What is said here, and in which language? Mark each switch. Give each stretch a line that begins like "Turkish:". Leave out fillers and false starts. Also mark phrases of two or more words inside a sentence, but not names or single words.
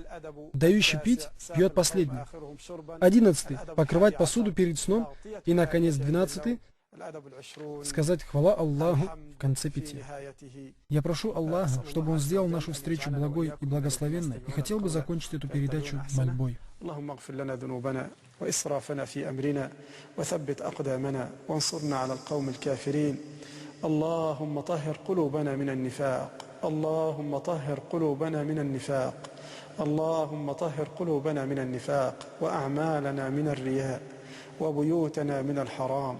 Russian: Дающий пить, пьет последний. 11. Покрывать посуду перед сном. И, наконец, 12. Сказать хвала Аллаху в конце питья. Я прошу Аллаха, чтобы Он сделал нашу встречу благой и благословенной, и хотел бы закончить эту передачу мольбой.
Arabic: اللهم اغفر لنا ذنوبنا وإسرافنا في أمرنا وثبت أقدامنا وانصرنا على القوم الكافرين. اللهم طهر قلوبنا من النفاق. اللهم طهر قلوبنا من النفاق. اللهم طهر قلوبنا من النفاق وأعمالنا من الرياء وبيوتنا من الحرام.